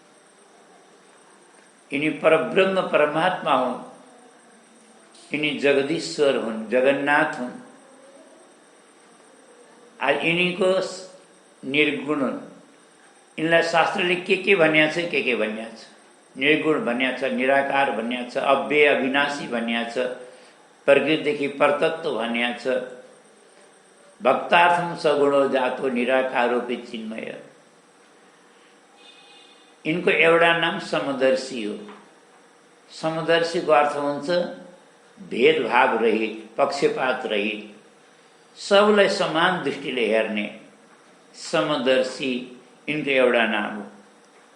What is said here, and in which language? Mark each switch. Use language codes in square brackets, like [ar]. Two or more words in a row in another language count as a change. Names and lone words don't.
[ne] यिनी परब्रह्म परमात्मा हुन्, यिनी जगदीश्वर हुन्, जगन्नाथ हुन्। यिनीको निर्गुण हुन्। यिनलाई शास्त्रले के भनिया छ, के भनिया छ? निर्गुण भनिया छ, निराकार भनिया छ, अव्यय अविनाशी भनिया छ, प्रकृतिदेखि परतत्व भनिया छ, [sa] भक्तार्थम सगुणो जातो निराकारोपि चिन्मय। [ne] यिनको एउटा नाम समदर्शी हो। समदर्शीको अर्थ हुन्छ भेदभाव रहित, पक्षपात रहित, सबलाई समान दृष्टिले हेर्ने समदर्शी यिनको एउटा नाम हो।